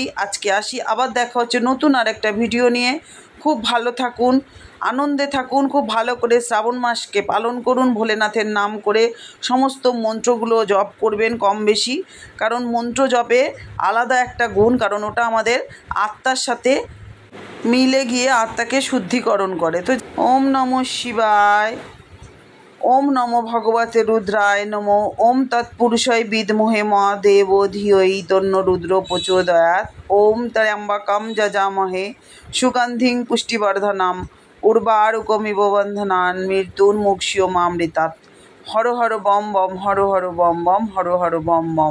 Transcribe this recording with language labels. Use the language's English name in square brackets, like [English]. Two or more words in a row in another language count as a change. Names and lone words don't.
[Bangla] আজকে আসি, আবার দেখা হচ্ছে নতুন আর একটা ভিডিও নিয়ে। খুব ভালো থাকুন, আনন্দে থাকুন, খুব ভালো করে শ্রাবণ মাসকে পালন করুন। ভোলেনাথের নাম করে সমস্ত মন্ত্রগুলো জপ করবেন কম বেশি, কারণ মন্ত্র জপে আলাদা একটা গুণ, কারণ ওটা আমাদের আত্মার সাথে মিলে গিয়ে আত্মাকে শুদ্ধিকরণ করে। [Sanskrit] তো ওম নমঃ শিবায়, ওম নমো ভগবতে রুদ্রায় নমো, ওম তৎপুরুষায় বিদ্মহে মহাদেব ধিয়ৈ তন্নো রুদ্র প্রচোদয়াৎ, ওম ত্র্যম্বকম যজামহে সুগন্ধিং পুষ্টিবর্ধনম, উর্বারুকমিব বন্ধনান মৃত্যুর্মুক্ষীয়মামৃতাৎ। হর হর বম বম, হর হর বম বম, হর হর বম বম।